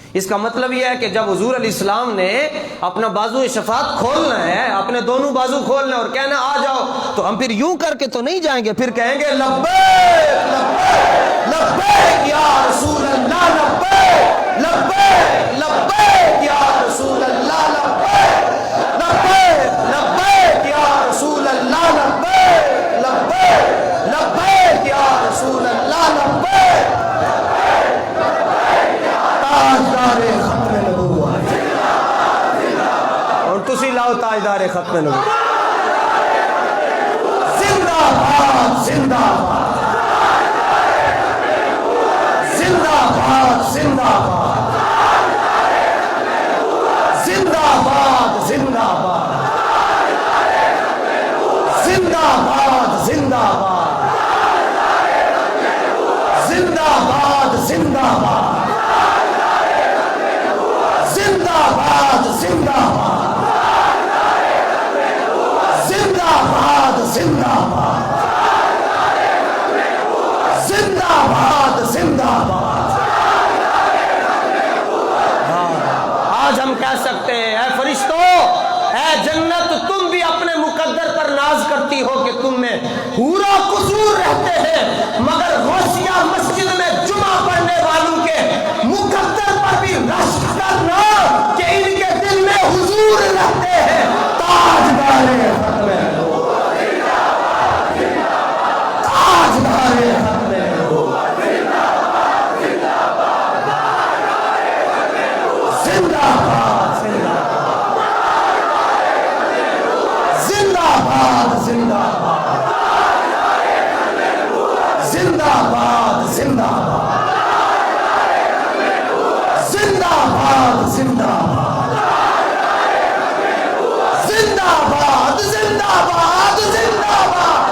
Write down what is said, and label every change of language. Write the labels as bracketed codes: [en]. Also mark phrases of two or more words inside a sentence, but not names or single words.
[ur] اس کا مطلب یہ ہے کہ جب حضور علیہ السلام نے اپنا بازو شفاعت کھولنا ہے, اپنے دونوں بازو کھولنا ہے اور کہنا آ جاؤ, تو ہم پھر یوں کر کے تو نہیں جائیں گے, پھر کہیں گے لبیک لبیک لبیک یا رسول اللہ لبیک لبیک لبیک یا رسول اللہ لبیک لبیک لبیک یا رسول اللہ لبیک لبیک لبیک یا رسول اللہ لبیک. تاجدار ختم نبوت, اور [pa] تسی لاؤ [ur] تاجدار ختم نبوت. زندہ باد زندہ باد زندہ باد زندہ باد زندہ باد زندہ باد زندہ باد زندہ باد زندہ باد زندہ باد زندہ باد زندہ باد زندہ باد زندہ باد زندہ باد زندہ باد. آج ہم کہہ سکتے ہیں اے فرشتوں, اے جنت, تم بھی اپنے مقدر پر ناز کرتی ہو کہ تم میں حور و قصور رہتے ہیں, مگر غوثیہ مسجد میں جمعہ پڑھنے والوں کے مقدر پر بھی رشک کرنا کہ ان کے دل میں حضور رہتے ہیں. تاجدار ختم تاجدار ختم زندہ باد زندہ باد زندہ باد زندہ باد زندہ باد زندہ باد زندہ باد زندہ باد زندہ باد زندہ باد.